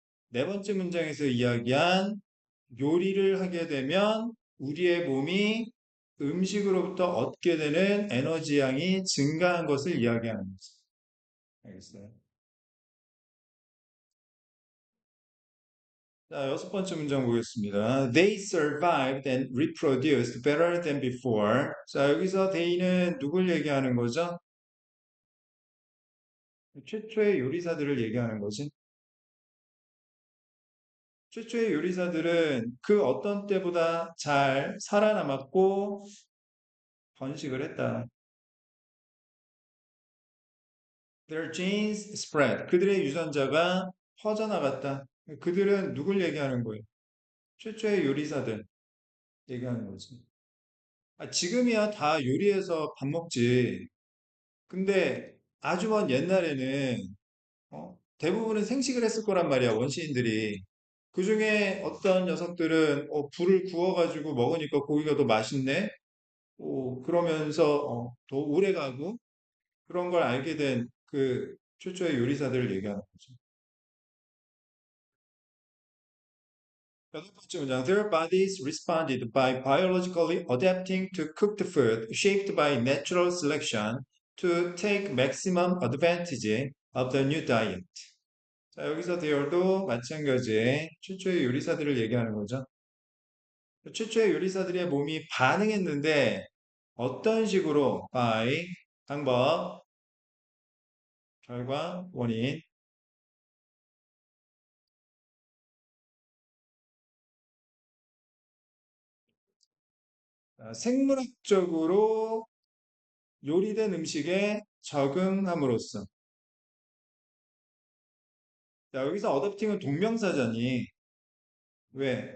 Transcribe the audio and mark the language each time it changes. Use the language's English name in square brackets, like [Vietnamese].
[Korean] 네 번째 문장에서 이야기한 요리를 하게 되면 우리의 몸이 음식으로부터 얻게 되는 에너지 양이 증가한 것을 이야기하는 거죠. 알겠어요? 자, 여섯 번째 문장 보겠습니다. [English] They survived and reproduced better than before. [Korean] 자, 여기서 they는 누굴 얘기하는 거죠? 최초의 요리사들을 얘기하는 거지. 최초의 요리사들은 그 어떤 때보다 잘 살아남았고 번식을 했다. [English] Their genes spread. [Korean] 그들의 유전자가 퍼져나갔다. 그들은 누굴 얘기하는 거예요? 최초의 요리사들 얘기하는 거지. 지금이야 다 요리해서 밥 먹지. 근데 아주 먼 옛날에는 대부분은 생식을 했을 거란 말이야, 원시인들이. 그 중에 어떤 녀석들은 불을 구워가지고 먹으니까 고기가 더 맛있네? 그러면서 더 오래 가고 그런 걸 알게 된 그 최초의 요리사들을 얘기하는 거죠. 여덟 번째 문장. [English] Their bodies responded by biologically adapting to cooked food shaped by natural selection to take maximum advantage of the new diet. [Korean] 자, 여기서 their도 마찬가지에 최초의 요리사들을 얘기하는 거죠. 최초의 요리사들의 몸이 반응했는데 어떤 식으로 by 방법, 결과, 원인 생물학적으로 요리된 음식에 적응함으로써 자, 여기서 어댑팅은 동명사잖니. 왜?